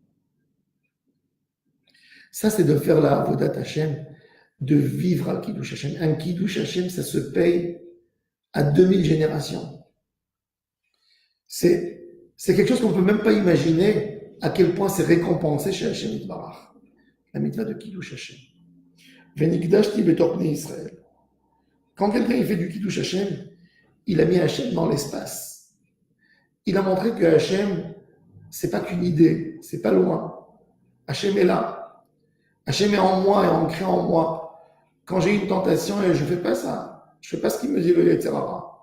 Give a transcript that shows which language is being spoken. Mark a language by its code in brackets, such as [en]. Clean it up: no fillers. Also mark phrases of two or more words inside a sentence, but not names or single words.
[fr] Ça, c'est de faire la [he] עבודת השם, [fr] de vivre [he] על קידוש השם. [fr] Un [he] קידוש השם, [fr] ça se paye à 2000 générations. C'est quelque chose qu'on ne peut même pas imaginer à quel point c'est récompensé chez [he] השם יתברך. [fr] La mitzvah de [he] קידוש השם. ונקדשתי בתוך בני ישראל. [fr] Quand quelqu'un il fait du [he] קידוש השם, [fr] il a mis Hashem dans l'espace. Il a montré que Hashem, c'est pas qu'une idée, c'est pas loin. Hashem est là. Hashem est en moi et ancré en moi. Quand j'ai une tentation et je fais pas ça, je fais pas ce qu'il me dit le [he] יצר הרע.